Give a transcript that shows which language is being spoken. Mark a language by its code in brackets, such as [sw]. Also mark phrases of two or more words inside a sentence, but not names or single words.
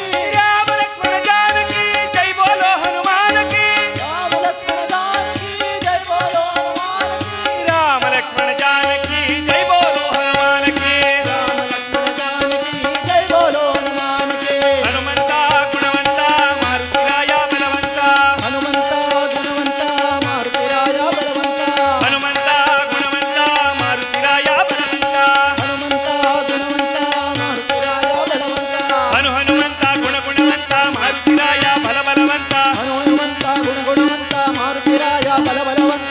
[hi] राम लक्ष्मण जानकी जय बोलो हनुमान की राम लक्ष्मण जानकी जय बोलो हनुमान की राम लक्ष्मण जानकी जय बोलो हनुमान की राम लक्ष्मण जानकी जय बोलो हनुमान की [kn] ಹನುಮಂತ ಗುಣವಂತ ಮಾರುತಿರಾಯ ಬಲವಂತ ಹನುಮಂತ ಗುಣವಂತ ಮಾರುತಿರಾಯ ಬಲವಂತ ಹನುಮಂತ ಗುಣವಂತ ಮಾರುತಿರಾಯ ಬಲವಂತ ಹನುಮಂತ ಗುಣವಂತ ಮಾರುತಿರಾಯ ಬಲವಂತ ಹನುಮಂತ ಗುಣವಂತ ಮಾರುತಿರಾಯ ಬಲವಂತ ಹನುಮಂತ ಗುಣವಂತ ಮಾರುತಿರಾಯ ಬಲವಂತ